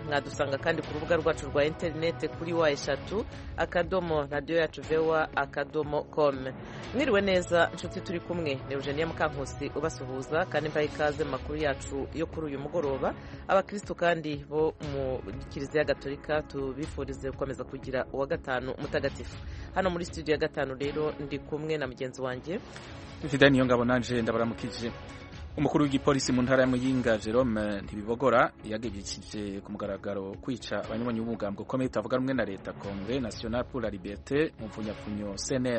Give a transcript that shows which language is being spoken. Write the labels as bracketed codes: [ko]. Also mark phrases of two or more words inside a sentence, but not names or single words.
[rw] Mwadusanga kandi ku rubuga rwacu rwa internet kuri wa3 akadomo radio yacu voa.com. Mwiriwe neza nshuti, turi kumwe ne Eugenia Mukankusi ubasuhuza kandi mbaye ikaze makuru yacu yo kuri uyu mugoroba. Abakristo kandi bo mu Kiliziya Gatolika tubifurize gukomeza kugira uwa gatanu mutagatifu. [rn] Hano muri studio ya gatanu rero ndi kumwe na mugenzi wanje Fidani niyo ngabo nanje ndabaramukije. Umukuru w'igipolisi mu ntara ya Muyinga Jerome Ntibibogora yagabishije ku mugaragaro kwica abanywanyi b'umugambwe ukomeye utavuga rumwe na leta Congrès National pour la Liberté mu mvunyafunyo CNL.